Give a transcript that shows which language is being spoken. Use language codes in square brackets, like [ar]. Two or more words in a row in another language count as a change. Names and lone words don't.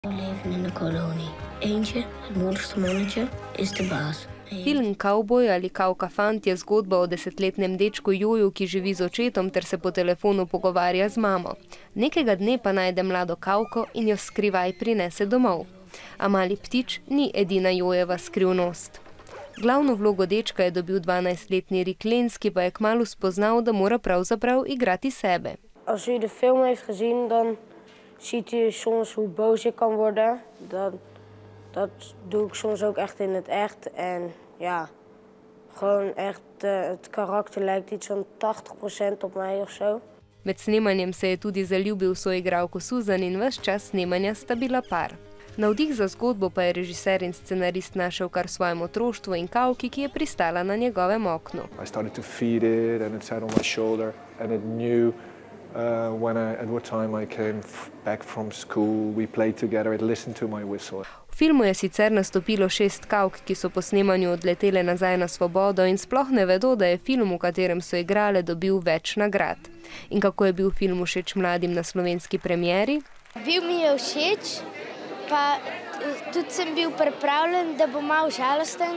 [nl] Leven in de kolonie. Eentje, het moedigste mannetje, is de baas. [sl] Film Kavboj ali Kavka fant je zgodba o 10-letnem dečku Joju, ki živi z očetom ter se po telefonu pogovarja z mamo. Nekega dne pa najde mlado Kavko in jo skrivaj prinese domov. A mali ptič ni edina Jojeva skrivnost. Glavno vlogo dečka je dobil 12-letni Rick Lenz, ki pa je kmalu spoznal, da mora pravzaprav igrati sebe. [nl] Als u de film heeft gezien, dan ziet u soms hoe boos ik kan worden. Dat doe ik soms ook echt in het echt. En ja, gewoon echt, het karakter lijkt iets van 80% op mij of zo. [sl] Med snemanjem se je tudi zaljubil v soigralko Susan in ves čas snemanja sta bila par. Navdih za zgodbo pa je režiser in scenarist našel kar svojem otroštvu in Kavki, ki je pristala na njegovem oknu. [en] I started to feed it and it sat on my shoulder and it knew at what time I came back from school, we played together, it listened to my whistle. [sl] V filmu je sicer nastopilo 6 Kavk, ki so po snemanju odletele nazaj na svobodo in sploh ne vedo, da je film, v katerem so igrale, dobil več nagrad. In kako je bil film všeč mladim na slovenski premieri? Bil mi je všeč, pa tudi sem bil pripravljen, da bo malo žalosten.